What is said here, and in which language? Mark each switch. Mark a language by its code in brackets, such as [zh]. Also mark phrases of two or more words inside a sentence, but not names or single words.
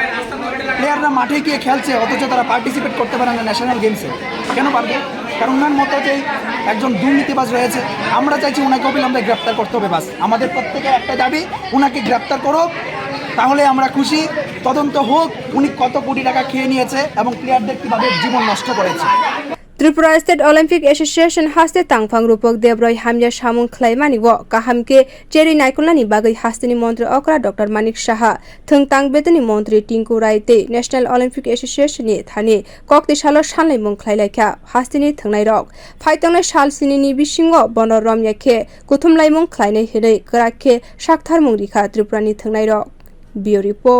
[bn] প্লেয়াররা মাঠে গিয়ে খেলছে অথচ তারা পার্টিসিপেট করতে পারে না ন্যাশনাল গেমসে। কেন পারবে? কারণ ওনার মতো যে একজন দুর্নীতিবাজ রয়েছে। আমরা চাইছি ওনাকে অবিলম্বে গ্রেপ্তার করতে হবে। বাস আমাদের প্রত্যেকের একটা দাবি, ওনাকে গ্রেপ্তার করো, তাহলে আমরা খুশি। তদন্ত হোক উনি কত কোটি টাকা খেয়ে নিয়েছে এবং প্লেয়ারদের কীভাবে জীবন নষ্ট করেছে। [trp] Tripura State Olympic Association haste tangphang Rupak debroy Hamya samwng khwlaimani wo kaham ke cherwi naikol ni bagwi haste ni montri okra Dr.Manik saha thung betoni montri te National Olympic Association ni thani kokti salo sanlaimung khwlailakha haste ni thungnai rok phaitangnai sal sini ni bisingo bonor romya khe kuthumlaimung khwlainai hinai krak khe sakthar mung rikha Tripura ni thungnai rok.